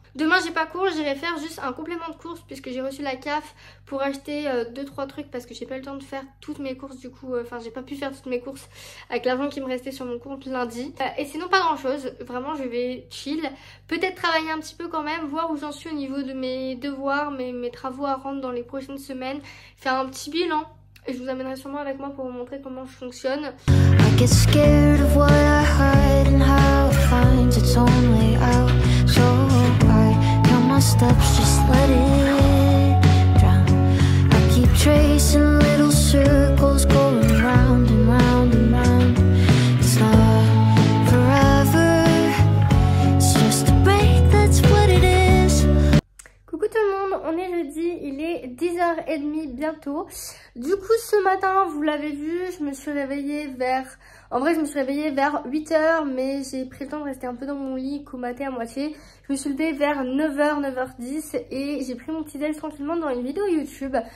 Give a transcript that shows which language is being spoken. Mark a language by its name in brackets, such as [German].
[French] Demain j'ai pas cours, j'irai faire juste un complément de course puisque j'ai reçu la CAF pour acheter 2-3 trucs parce que j'ai pas eu le temps de faire toutes mes courses du coup, j'ai pas pu faire toutes mes courses avec l'argent qui me restait sur mon compte lundi. Et sinon pas grand chose, vraiment je vais chill, peut-être travailler un petit peu quand même, voir où j'en suis au niveau de mes devoirs, mes travaux à rendre dans les prochaines semaines, faire un petit bilan. Et je vous amènerai sûrement avec moi pour vous montrer comment je fonctionne. [English] I get scared of what I hide and how it finds its own way out. So I count my steps, just let it drown. I keep tracing little circles going round and round and round. It's not forever, it's just a break, that's what it is. [French] Coucou tout le monde, on est jeudi, il est 10h30 bientôt. Du coup ce matin, vous l'avez vu, je me suis réveillée vers... En vrai je me suis réveillée vers 8h mais j'ai pris le temps de rester un peu dans mon lit, comater à moitié. Je me suis levée vers 9h, 9h10 et j'ai pris mon petit déj tranquillement dans une vidéo YouTube.